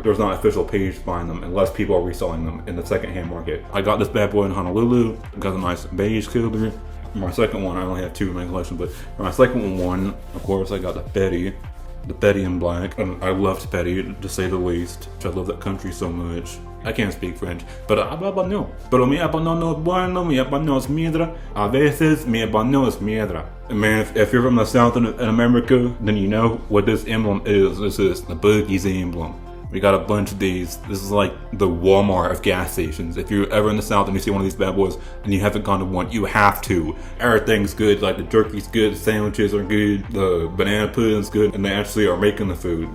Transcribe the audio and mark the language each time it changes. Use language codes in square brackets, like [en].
[en] There's not an official page to find them unless people are reselling them in the secondhand market. I got this bad boy in Honolulu, got a nice beige color. My second one, I only have two in my collection, but for my second one, of course, I got the Betty in black. And I loved Betty, to say the least. I love that country so much. I can't speak French, but [es] hablo español. Pero mi español no es bueno, mi español es mierda. A veces mi español es mierda. [en] And man, if you're from the South in America, then you know what this emblem is. This is the Boogie's emblem. We got a bunch of these. This is like the Walmart of gas stations. If you're ever in the South and you see one of these bad boys and you haven't gone to one, you have to. Everything's good. Like the jerky's good, the sandwiches are good, the banana pudding's good, and they actually are making the food.